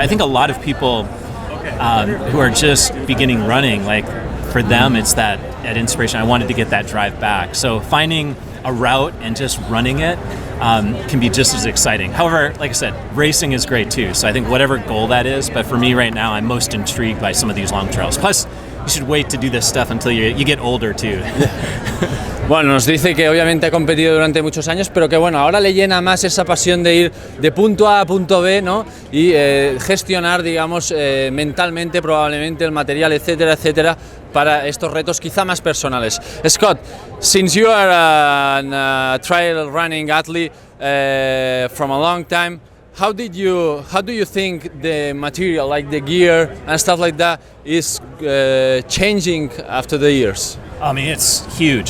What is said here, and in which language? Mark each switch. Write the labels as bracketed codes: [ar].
[en] I think a lot of people who are just beginning running, like for them it's that inspiration. I wanted to get that drive back. So finding a route and just running it can be just as exciting. However, like I said, racing is great too. So I think whatever goal that is, but for me right now, I'm most intrigued by some of these long trails. Plus, you should wait to do this stuff until you get older too. [es] Bueno, nos dice que obviamente ha competido durante muchos años, pero que bueno, ahora le llena más esa pasión de ir de punto A a punto B, ¿no? Y gestionar, digamos, mentalmente probablemente el material, etcétera, etcétera, para estos retos quizá más personales. [en] Scott, since you are a trail running athlete from a long time, how do you think the material, like the gear and stuff like that, is changing after the years? I mean, it's huge.